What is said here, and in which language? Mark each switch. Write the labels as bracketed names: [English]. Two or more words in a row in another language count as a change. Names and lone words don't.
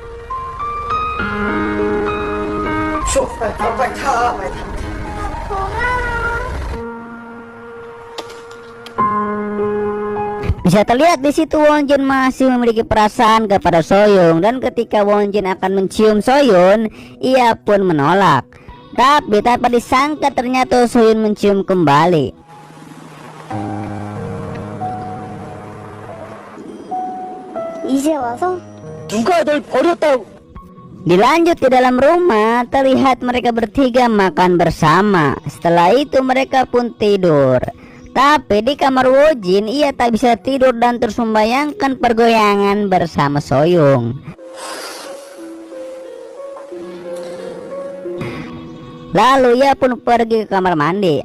[Indonesian] Bisa terlihat di situ Wonjin masih memiliki perasaan kepada Soyung, dan ketika Wonjin akan mencium Soyun, ia pun menolak. Tapi tanpa disangka ternyata Soyun mencium kembali. [Korean] 이제 와서? 누가 널 버렸다고? [Indonesian] Dilanjut di dalam rumah, terlihat mereka bertiga makan bersama. Setelah itu mereka pun tidur. Tapi di kamar Wonjin ia tak bisa tidur dan terus membayangkan pergoyangan bersama Soyung. Lalu ia pun pergi ke kamar mandi.